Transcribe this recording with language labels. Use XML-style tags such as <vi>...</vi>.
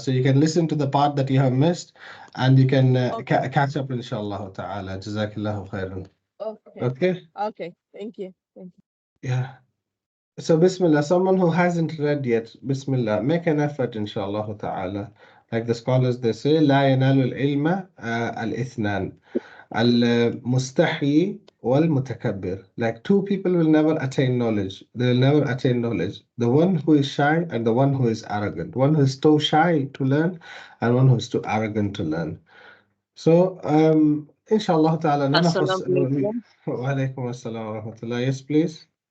<en>So you can listen to the part that you have missed, and you can catch up, inshallah ta'ala. Jazakallahu khairan. Okay. Okay. Thank you. Yeah. So, Bismillah, someone who hasn't read yet, Bismillah, make an effort, inshallah ta'ala. Like the scholars, they say,</en> <ar>لا ينال العلم الاثنان المستحي والمتكبر.</ar> <en>Like two people will never attain knowledge. They will never attain knowledge. The one who is shy and the one who is arrogant. One who is too shy to learn and one who is too arrogant to learn. So, inshallah ta'ala, none of us. Assalamualaikum. Wa alaikum assalam wa rahmatullah. Yes, please.</en>